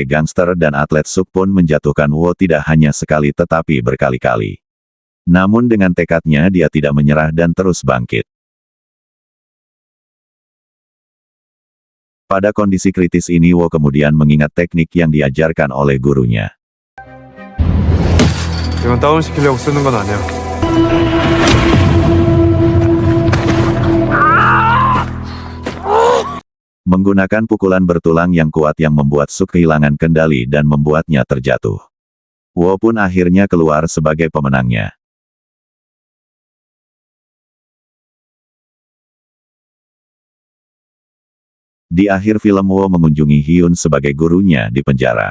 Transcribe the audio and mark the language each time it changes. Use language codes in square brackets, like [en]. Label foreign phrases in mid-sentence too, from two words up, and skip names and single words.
[id] gangster dan atlet Suk pun menjatuhkan Wo tidak hanya sekali tetapi berkali-kali. Namun dengan tekadnya dia tidak menyerah dan terus bangkit. Pada kondisi kritis ini Wo kemudian mengingat teknik yang diajarkan oleh gurunya. [ko] 이건 다운시키려고 쓰는 건 아니야. [id] Menggunakan pukulan bertulang yang kuat yang membuat Suk kehilangan kendali dan membuatnya terjatuh. Wo pun akhirnya keluar sebagai pemenangnya. Di akhir film Wo mengunjungi Hyun sebagai gurunya di penjara.